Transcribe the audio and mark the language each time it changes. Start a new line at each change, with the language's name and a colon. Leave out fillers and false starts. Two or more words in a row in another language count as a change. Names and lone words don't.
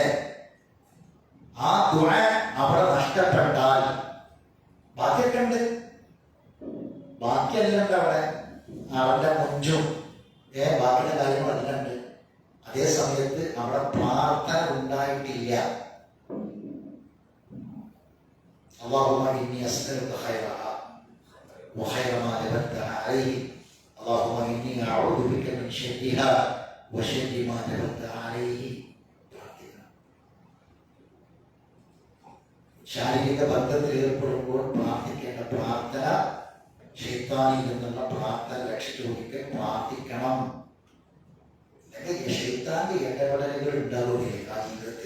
Malayalam: ആ ദുആ അവിടെ നഷ്ടപ്പെട്ടാൽ ബാക്കിയൊക്കെ ഉണ്ട്, ബാക്കിയെല്ലാം ഉണ്ട്. അവിടെ അവന്റെ മുഞ്ചും ബാക്കിയുടെ കാര്യങ്ങളെല്ലാം ഉണ്ട്. അതേ സമയത്ത് അവിടെ പ്രാർത്ഥന ഉണ്ടായിട്ടില്ല.
Arabic: اللهم إني أسألك خيرها وخير ما نبت عليه اللهم إني أعوذ بك من شرها وشر ما نبت عليه.
Malayalam: ശാരീരിക ബന്ധത്തിൽ ഏർപ്പെടുമ്പോൾ പ്രാർത്ഥിക്കേണ്ട പ്രാർത്ഥന ശൈത്താനിൽ നിന്നുള്ള പ്രാർത്ഥന രക്ഷിച്ചുകൊടുക്കാൻ പ്രാർത്ഥിക്കണം. ശൈത്താന്റെ ഇടപെടലുകൾ ഉണ്ടാവുകയില്ല ആ ജീവിതത്തിൽ.